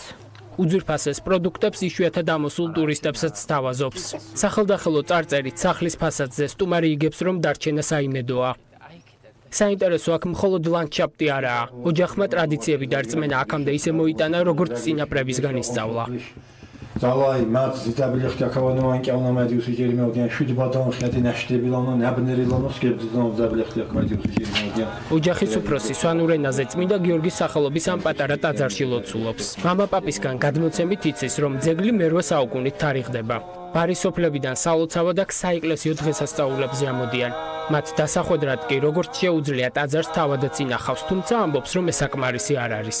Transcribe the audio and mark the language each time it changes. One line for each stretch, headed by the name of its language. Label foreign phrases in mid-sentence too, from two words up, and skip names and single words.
Georgian: უძვირფასეს პროდუქტებს იშვიათად ამოსულ ტურისტებსაც სთავაზობს. სახელდახელო წარწერით სახლის ფასადზე სტუმარი იგებს, რომ დარჩენა საიმედოა. საინტერესო აქ მხოლოდ ლანდშაფტი არაა. ოჯახმა ტრადიციები და რწმენა აქამდე ისე მოიტანა, როგორც წინაპრებისგან ისწავლა.
Svan: Zavai, mat zitabilix kakavanu anqavna madiusi jerimodian shud badon xati nashdebilano nabnerilano skebdizano zabilix kakavadiusi jerimodian.
Georgian: ოჯახის უფროსი სვანურ ენაზე წმინდა გიორგის სახელობის ამ პატარა ტაძარში ლოცულობს. მამა პაპისგან გადმოცემით იცის, რომ ძეგლი მე-8 საუკუნით თარიღდება. ბარისოფლებიდან სალოცავად აქ საეკლესიო დღესასწაულებზე ამოდიან. მათ დასახვედრად კი როგორც შეუძლია ტაძარს თავადაც ინახავს, თუმცა ამბობს, რომ ეს საკმარისი არ არის.